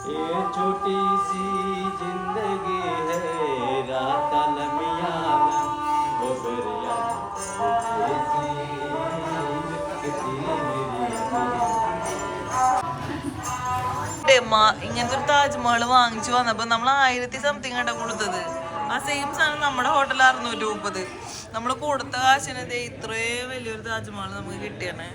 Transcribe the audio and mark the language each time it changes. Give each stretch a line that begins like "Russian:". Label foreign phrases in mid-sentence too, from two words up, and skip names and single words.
Hindi: ये छोटी सी जिंदगी है रात लमिया वो बरिया
Malayalam: ഇങ്ങനത്തെ ഒരു താജ്മഹൽ വാങ്ങിച്ചു വന്നപ്പോ നമ്മൾ 1000 സംതിങ് ആയിട്ടാ കൊടുത്തത്. ആ സെയിം സാധനം നമ്മുടെ ഹോട്ടലിൽ 630. നമ്മൾ കൊടുത്ത കാശിന് ഇത്രയും വലിയൊരു താജ്മഹൽ നമുക്ക് കിട്ടിയാണേ.